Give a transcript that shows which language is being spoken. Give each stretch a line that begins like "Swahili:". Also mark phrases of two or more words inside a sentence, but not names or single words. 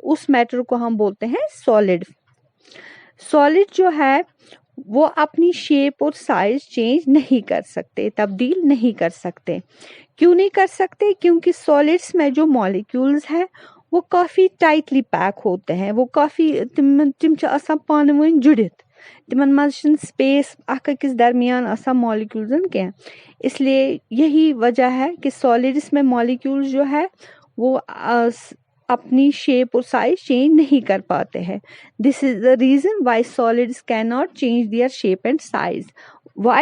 Hindi: उस मैटर को हम बोलते हैं सॉलिड. सॉलिड जो है वो अपनी शेप और साइज चेंज नहीं कर सकते, तब्दील नहीं कर सकते. क्यों नहीं कर सकते? क्योंकि सॉलिड्स में जो मॉलिक्यूल्स है वो काफी
English: tightly pack
Hindi: होते हैं.
Kashmiri: वो काफी तिम पान वन जुड़ित, तिमन मज स्पेस अकिस दरमियान आसान मॉलिक्यूल्स के.
Hindi: इसलिए यही वजह है कि सॉलिड्स में मॉलिक्यूल्स जो है वो अपनी शेप और साइज चेंज नहीं कर पाते हैं.
English: This is the reason why solids cannot change their shape and size. वाई?